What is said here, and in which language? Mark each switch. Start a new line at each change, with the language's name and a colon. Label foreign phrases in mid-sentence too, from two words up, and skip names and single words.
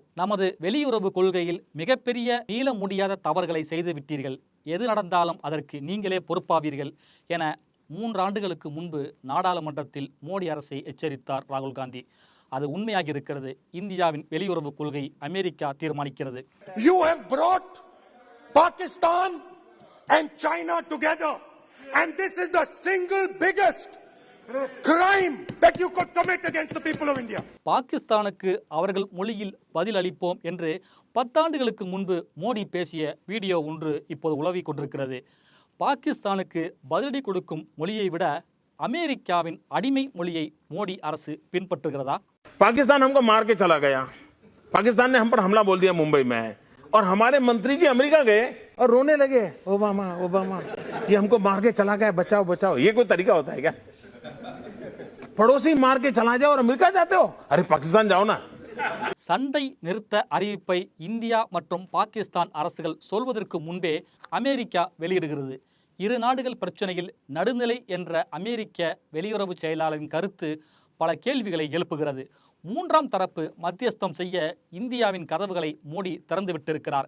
Tamil: நமது வெளியுறவு கொள்கையில் மிகப்பெரிய நீள முடியாத தவறுகளை செய்து விட்டீர்கள், எது நடந்தாலும் அதற்கு நீங்களே பொறுப்பாவீர்கள் என 3 ஆண்டுகளுக்கு முன்பு நாடாளுமன்றத்தில் மோடி அரசை எச்சரித்தார் ராகுல் காந்தி. அது உண்மையாகி இருக்கிறது. இந்தியாவின் வெளியுறவு கொள்கை அமெரிக்கா தீர்மானிக்கிறது.
English: You have brought Pakistan and China together, and this is the single biggest crime that you could commit against the people of India.
Tamil: பாகிஸ்தானுக்கு அவர்கள் மொழியில் பதில் அளிப்போம் என்று 10 ஆண்டுகளுக்கு முன்பு மோடி பேசிய வீடியோ ஒன்று இப்போது உலவிக் கொண்டிருக்கிறது. பாகிஸ்தானுக்கு பதிலடி கொடுக்கும் மொழியை விட அமெரிக்காவின் அடிமை மொழியை மோடி அரசு பின்பற்றுகிறதா?
Hindi: पाकिस्तान हमको मार के चला गया, पाकिस्तान ने हम पर हमला बोल दिया मुंबई में, और हमारे मंत्री जी अमेरिका गए और रोने लगे, ओबामा ओबामा ये हमको मार के चला गया, बचाओ बचाओ। ये कोई तरीका होता है क्या? पड़ोसी मार के चला जाओ और अमेरिका जाते हो? अरे पाकिस्तान जाओ ना।
Tamil: சண்டை நிறுத்த அறிவிப்பை இந்தியா மற்றும் பாகிஸ்தான் அரசுகள் சொல்வதற்கு முன்பே அமெரிக்கா வெளியிடுகிறது. இரு நாடுகள் பிரச்சனையில் நடுநிலை என்ற அமெரிக்க வெளியுறவு செயலாளரின் கருத்து பல கேள்விகளை எழுப்புகிறது. 3ஆம் தரப்பு மத்தியஸ்தம் செய்ய இந்தியாவின் கதவுகளை மோடி திறந்துவிட்டிருக்கிறார்.